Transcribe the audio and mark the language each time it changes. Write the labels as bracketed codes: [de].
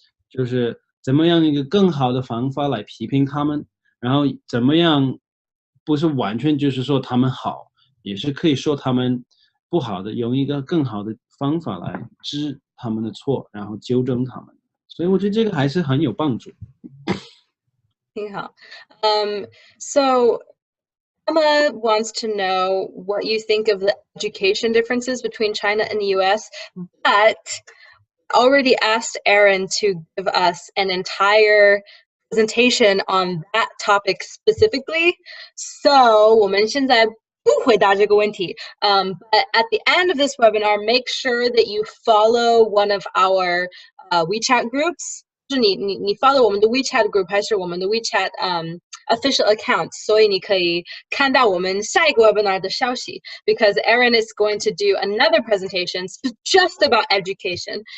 [zh] 就是怎么样一个更好的方法来批评他们，然后怎么样不是完全就是说他们好，也是可以说他们不好的，用一个更好的方法来治他们的错，然后纠正他们。所以我觉得这个还是很有帮助。 [en] Yeah. So Emma wants to know what you think of the education differences between China and the US, but already asked Aaron to give us an entire presentation on that topic specifically. [zh] So 我们现在不回答这个问题. [en] But at the end of this webinar, make sure that you follow one of our WeChat groups. [zh] 就是你 follow 我们的 WeChat group 还是我们的 WeChat official accounts, 所以你可以看到我们下一个 webinar 的消息, [en] because Erin is going to do another presentation just about education.